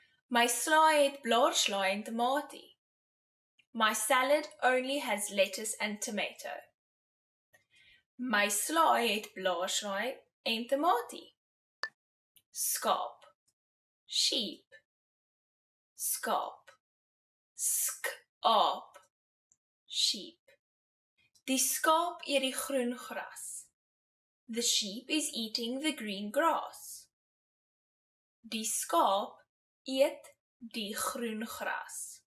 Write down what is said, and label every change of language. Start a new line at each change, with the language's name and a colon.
Afrikaans: My slaai het blaarslaai en tamatie.
English: My salad only has lettuce and tomato.
Afrikaans: My slaai het blaarslaai en tamatie. Skaap, sheep, skaap, skaap, sheep. Die skaap eet die groen gras.
English: The sheep is eating the green grass.
Afrikaans: Die skaap eet die groen gras.